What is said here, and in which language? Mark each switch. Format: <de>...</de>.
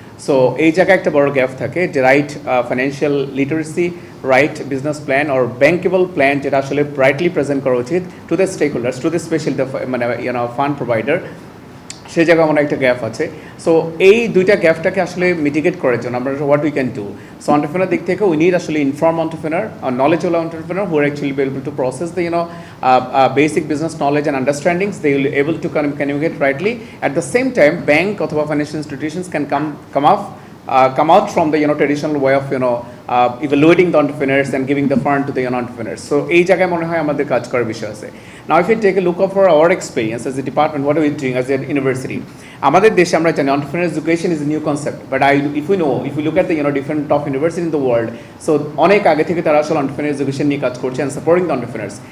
<bn>So এই জায়গায় একটা বড় গ্যাপ থাকে যে right financial literacy, right business plan or ব্যাঙ্কেবল plan যেটা আসলে ব্রাইটলি প্রেজেন্ট করা উচিত</bn> <en>to the stakeholders,</en> <bn>to the special মানে ফান্ড প্রোভাইডার, সেই জায়গায় আমার একটা গ্যাপ আছে। সো এই দুইটা গ্যাপটাকে আসলে মিটিগেট করার জন্য আমরা</bn> <en>What we can do. So entrepreneur দিক থেকে we need আসলে inform entrepreneur, knowledgeable entrepreneur who are actually be able to process the basic business knowledge and understandings. They will be able to communicate rightly. At the same time, bank অথবা financial institutions can come out from the traditional way of evaluating the entrepreneurs and giving the fund to the entrepreneurs.</en> <bn>So এই জায়গায় মনে হয় আমাদের কাজ করার বিষয় আছে।</bn> <en>Now if you take a look for our experience as a department, what are we doing as an university?</en> <bn>আমাদের দেশে আমরা জানি</bn> <en>entrepreneur education is a new concept, but if we look at the different top universities in the world, so</en> <bn>অনেক আগে থেকে তারা আসলে</bn> <en>entrepreneur education</en> <bn>নিয়ে কাজ করছে</bn> <en>and supporting the entrepreneurs.</en>